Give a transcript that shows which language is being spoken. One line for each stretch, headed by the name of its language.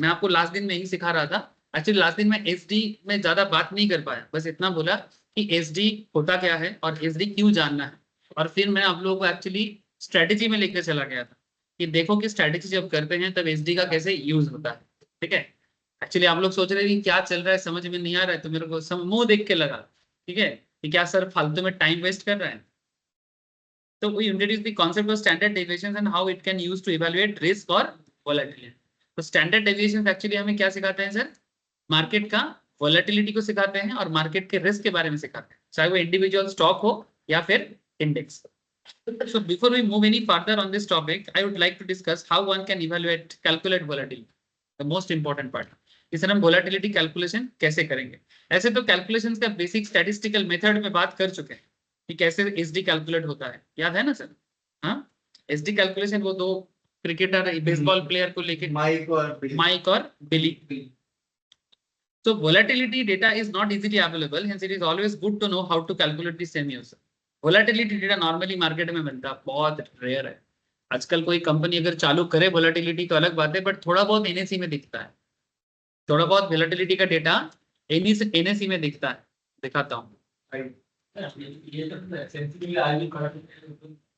Hindi: मैं आपको लास्ट दिन में ही सिखा रहा था। एक्चुअली लास्ट दिन में एसडी में ज्यादा बात नहीं कर पाया, बस इतना बोला कि एसडी होता क्या है और एसडी क्यों जानना है। और फिर मैं आप लोगों को एक्चुअली स्ट्रेटेजी में लेकर चला गया था कि देखो कि स्ट्रेटेजी जब करते हैं तब एसडी का कैसे यूज होता है। ठीक है, एक्चुअली आप लोग सोच रहे हैं कि क्या चल रहा है, समझ में नहीं आ रहा है, तो मेरे को मुंह देख के लगा, ठीक है, कि क्या सर फालतू में टाइम वेस्ट कर रहे हैं।
English: So we introduce the concept of standard deviations and how it can use to evaluate risk or volatility.
Hindi: तो standard deviations actually हमें क्या सिखाते हैं सर? मार्केट का वॉलेटिलिटी को सिखाते हैं और मार्केट के रिस्क के बारे में सिखाते हैं, चाहे वो इंडिविजुअल स्टॉक हो या फिर index.
English: So before we move any further on this topic, I would like to discuss how one can evaluate, calculate volatility. The most important part.
Hindi: इस तरह हम volatility calculation कैसे करेंगे? ऐसे तो calculations का basic statistical method में बात कर चुके हैं कि कैसे एसडी कैलकुलेट होता है, याद है ना सर? हाँ, एसडी कैलकुलेशन वो दो क्रिकेटर बेसबॉल प्लेयर को लेके माइक और बिली।
English: So volatility data is not easily available, hence it is always good to know how to calculate the same yourself.
Hindi: Volatility data normally market में बनता है, बहुत रेयर है। आजकल कोई कंपनी अगर चालू करे वोलेटिलिटी तो अलग बात है, बट थोड़ा बहुत एनएससी में दिखता है, थोड़ा बहुत वोलेटिलिटी का डेटा एनएससी में दिखता है। दिखाता हूँ।